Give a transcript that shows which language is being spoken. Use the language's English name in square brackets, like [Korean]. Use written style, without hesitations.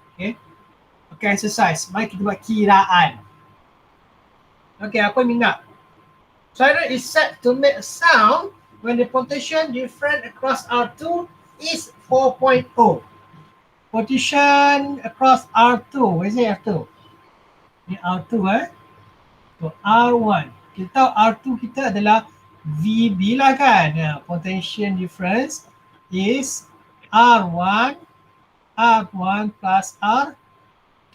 [Malay] Okay, okay, exercise. Mari kita buat kiraan. Okay, apa minat? [English] Siren is set to make a sound when the potential difference across R2 is 4.0. Potential across R2, where is it R2? [Malay] Ini R2 So R1. Kita tahu R2 kita adalah VB lah kan. [English] Potential difference is R1 plus R2.